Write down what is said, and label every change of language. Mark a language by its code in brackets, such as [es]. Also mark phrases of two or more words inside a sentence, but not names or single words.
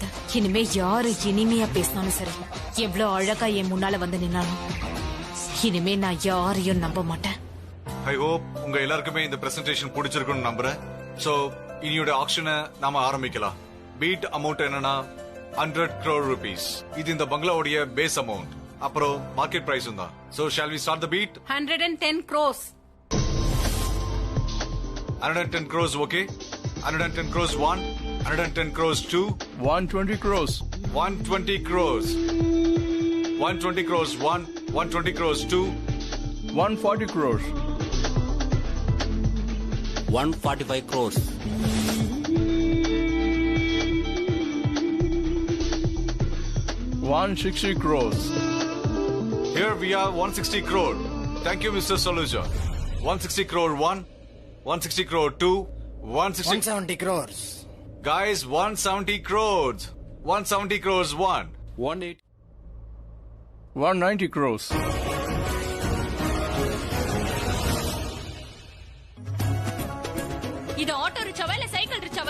[ta] இனிமே யாரு இனிமையா பேசினாலும் சரி, எவ்வளவு அழகா என் முன்னால வந்து நின்னாலும் இனிமே நான் யாரையும் நம்ப மாட்டேன். [en] I hope [ta] உங்க எல்லாருக்குமே இந்த பிரசன்டேஷன் பிடிச்சிருக்குன்னு நம்புறேன். சோ இனியோட ஆக்ஷனை நாம ஆரம்பிக்கலாம். [en] bid amount [ta] என்னன்னா 100 [en] crore rupees. [ta] இது இந்த பங்களாவுடைய [en] base amount. [ta] அப்புறம் [en] market priceும் [ta] தான். [en] so shall we start the bid? 110 crores. 110 crores, okay? 110 crores 1, 110 crores 2, 120 crores. 120 crores. 120 crores 1, 120 crores 2, 140 crores. 145 crores. 160 crores. here we are 160 crore. Thank you, Mr. Saluja. 160 crore 1, 160 crore 2, 170 crores. Guys, 170 crores. 170 crores 1. 180. 190 crores. [ta] இது ஆட்டோ ரிக்ஷாவா இல்ல சைக்கிள் ரிக்ஷாவா?